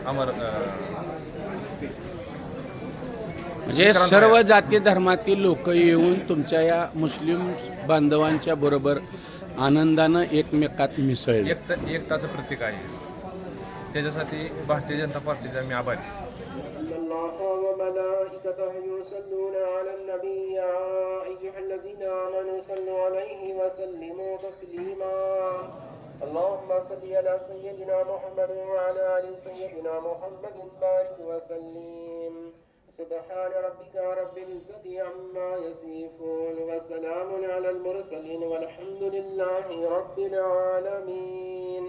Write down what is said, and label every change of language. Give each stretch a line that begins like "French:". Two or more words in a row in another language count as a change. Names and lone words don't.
Marathi: म्हणजे सर्व जाती धर्मातील लोक येऊन तुमच्या या मुस्लिम बांधवांच्या बरोबर आनंदानं एकमेकात मिसळले. एकताचं प्रतीक आहे. त्याच्यासाठी भारतीय जनता पार्टीचा मी आभारी.
Arabic: وملائكته يصلون على النبي يا أيها الذين آمنوا صلوا عليه وسلموا تسليما اللهم صل على سيدنا محمد وعلى آل سيدنا محمد بارك وسلم سبحان ربك رب العزة عما يصفون وسلام على المرسلين والحمد لله رب العالمين.